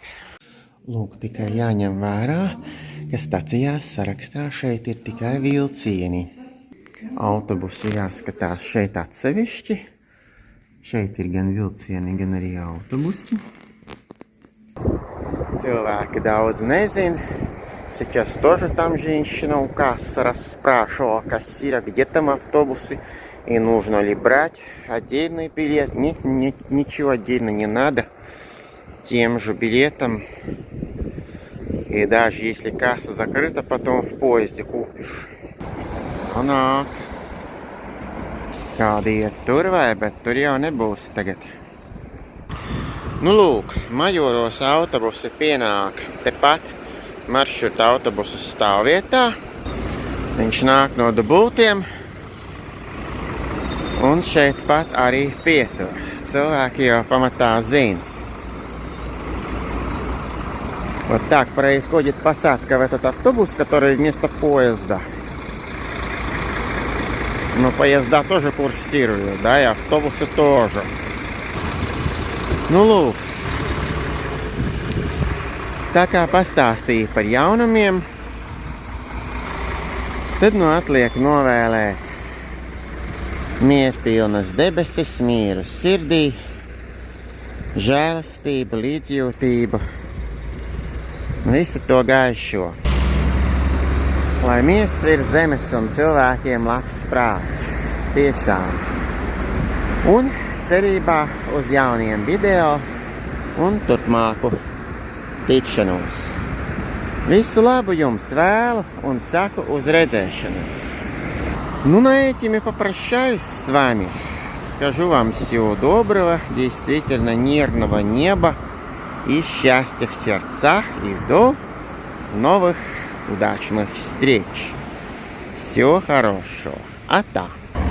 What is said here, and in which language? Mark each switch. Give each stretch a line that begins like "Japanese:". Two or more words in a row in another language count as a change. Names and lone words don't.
Latvian: Lūk, tikai jāņem vērā, ka stacijās sarakstā šeit ir tikai vilcieni. Autobusi jāskatās šeit atsevišķi. Šeit ir gan vilcieni, gan arī autobusi. Cilvēki daudz nezin.
Russian: Сейчас тоже там женщина у кассы расспрашивала кассира, где там автобусы и нужно ли брать отдельный билет. Нет, ничего отдельно не надо. Тем же билетом. И даже если касса закрыта, потом в поезде купишь.
Latvian: Nāk. Kādi iet tur vai, bet tur jau nebūs tagad. Nu lūk, Majoros autobusi pienāk tepat maršruta autobusu stāvvietā. Viņš nāk no dubultiem. Un šeit pat arī pietur. Cilvēki jau pamatā zina.
Russian: Вот так происходит посадка в этот автобус, который вместо поезда. Но поезда тоже курсируют, да, и автобусы тоже.
Latvian: Nu, lūk. Tā kā pastāstīju par jaunumiem, tad nu atliek novēlēt mierpilnas debesis, mieru sirdī, žēlastību, līdzjūtību, visu to gaišo. Lai miers virs zemes un cilvēkiem labs prāts. Tiešām. Un cerībā uz jauniem video un turpmāku tikšanos. Visu labu jums vēlu un saku uz redzēšanos.
Russian: Ну, на этом я попрощаюсь с вами. Скажу вам всего доброго, действительно нервного неба и счастья в сердцах. И до новых удачных встреч. Всего хорошего. А так.